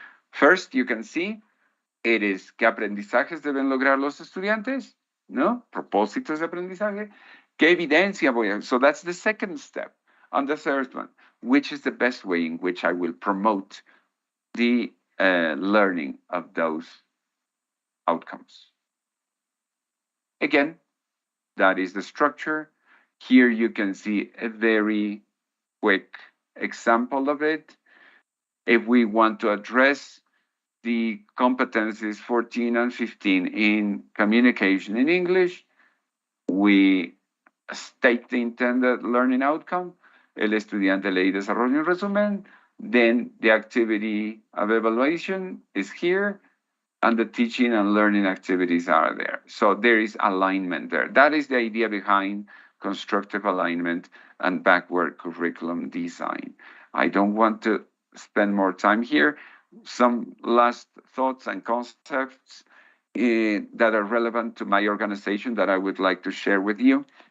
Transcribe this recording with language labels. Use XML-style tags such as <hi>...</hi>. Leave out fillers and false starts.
<en>First, you can see it is</en> <es>¿qué aprendizajes deben lograr los estudiantes? ¿No? Propósitos de aprendizaje. ¿Qué evidencia voy a?</es> <en>So that's the second step. On the third one, which is the best way in which I will promote the learning of those outcomes. Again, that is the structure. Here you can see a very quick example of it. If we want to address the competencies 14 and 15 in communication in English, we state the intended learning outcome.</en> <es>El estudiante lee y desarrolla un resumen.</es> <en>Then the activity of evaluation is here, and the teaching and learning activities are there. So there is alignment there. That is the idea behind constructive alignment and backward curriculum design. I don't want to spend more time here. Some last thoughts and concepts that are relevant to my organization that I would like to share with you.</en>